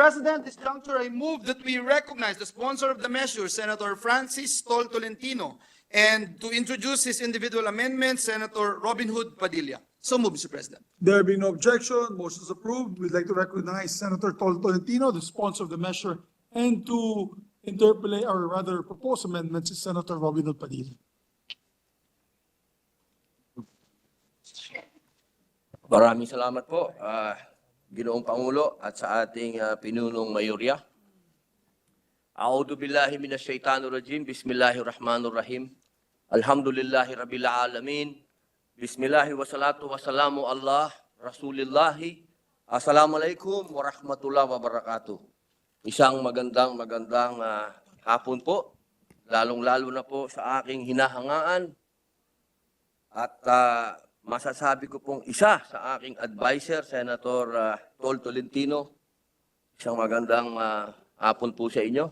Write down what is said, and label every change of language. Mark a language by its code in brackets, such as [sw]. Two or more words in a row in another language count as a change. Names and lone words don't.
[en] President, this juncture, I move that we recognize the sponsor of the measure, Senator Francis Tol Tolentino, and to introduce his individual amendments, Senator Robin Hood Padilla. So move, Mr. President. There being no objection, motion is approved. We'd like to recognize Senator Tolentino, the sponsor of the measure, and to interpolate, or rather propose amendments is Senator Robin Hood Padilla. [tl] Maraming salamat po, Ginoong Pangulo at sa ating pinunong mayorya. [ar] أعوذ بالله من الشيطان الرجيم. بسم الله الرحمن الرحيم. الحمد لله رب العالمين. بسم الله والصلاة والسلام على رسول الله. السلام عليكم ورحمة الله وبركاته. [tl] Isang magandang hapon po, lalong-lalo na po sa aking hinahangaan at masasabi ko pong isa sa aking advisor, Senator Tol Tolentino. Isang magandang hapon po sa inyo.